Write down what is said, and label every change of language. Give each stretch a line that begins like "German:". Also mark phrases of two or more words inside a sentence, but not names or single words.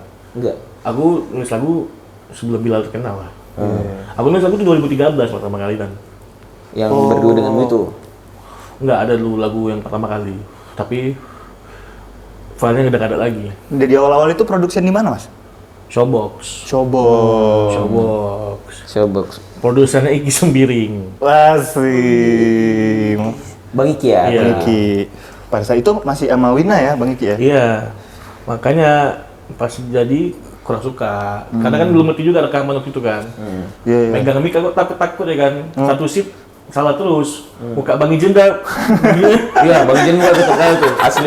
Indonesian: Enggak. Aku nulis lagu sebelum Bilal terkenal lah. Aku nulis lagu itu 2013 pertama kali kan. Yang berdua denganmu itu. Enggak ada dulu lagu yang pertama kali. Tapi filenya udah gak ada lagi. Di awal-awal itu produksi di mana mas? Showbox. Showbox. Showbox. Produsernya Iki Sembiring. Asik. Bang Iki ya? Iya. Bang Iki. Pada saat itu masih sama Wina ya Bang Iki ya? Iya. Makanya pas jadi kurang suka. Karena kan belum ngerti juga rekaman waktu itu kan. Iya, iya. Megang mic aku takut ya kan. Satu sip salah terus. Muka Bang Ijen dah. Iya, Bang Jen gua tetep kali tuh, asli.